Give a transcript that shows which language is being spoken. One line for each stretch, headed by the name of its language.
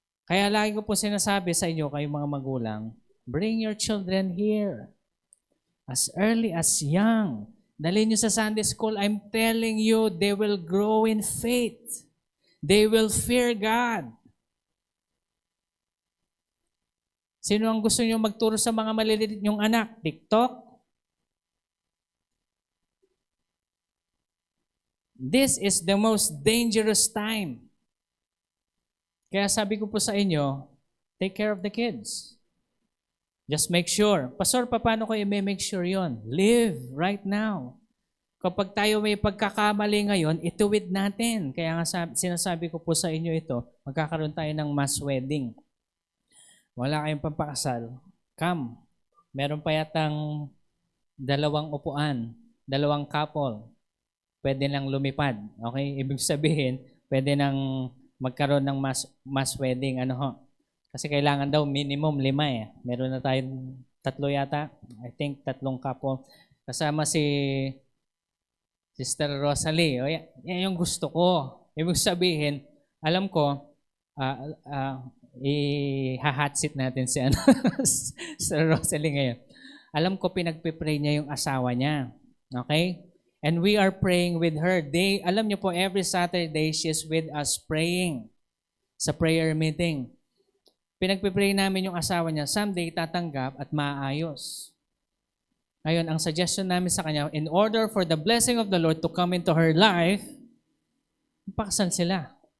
Filipino: Kaya lagi ko po sinasabi sa inyo, kayong mga magulang,
English: bring your children here. As early as young.
Filipino: Dalhin nyo sa
English: Sunday school, I'm telling you, they will grow in faith. They will fear God.
Filipino: Sino ang gusto nyo magturo sa mga maliliit nyong anak? TikTok?
English: This is the most dangerous time.
Filipino: Kaya sabi ko po sa inyo,
English: take care of the kids. Just make sure.
Filipino: Pastor, paano ko i-make sure yon?
English: Live right now.
Filipino: Kapag tayo may pagkakamali ngayon, ituwid natin. Kaya nga sinasabi ko po sa inyo ito, magkakaroon tayo ng mass wedding. Wala kayong pampakasal. Come. Meron pa yatang 2 upuan, 2 couple. Pwede nang lumipad. Okay? Ibig sabihin, pwede nang magkaroon ng mass wedding. Ano ho? Kasi kailangan daw minimum 5 Meron na tayong 3 yata.
English: I think 3 couple.
Filipino: Kasama si Sister Rosalie. O, yan yung gusto ko. Ibig sabihin, alam ko, i-hot seat natin si ano, si Rosalie ngayon. Alam ko pinagpe-pray niya yung asawa niya. Okay?
English: And we are praying with her.
Filipino: Alam niyo po,
English: every Saturday, she's with us praying sa prayer meeting.
Filipino: Pinagpe-pray namin yung asawa niya, someday tatanggap at maayos. Ngayon, ang suggestion namin sa kanya,
English: in order for the blessing of the Lord to come into her life,
Filipino: pakasal sila.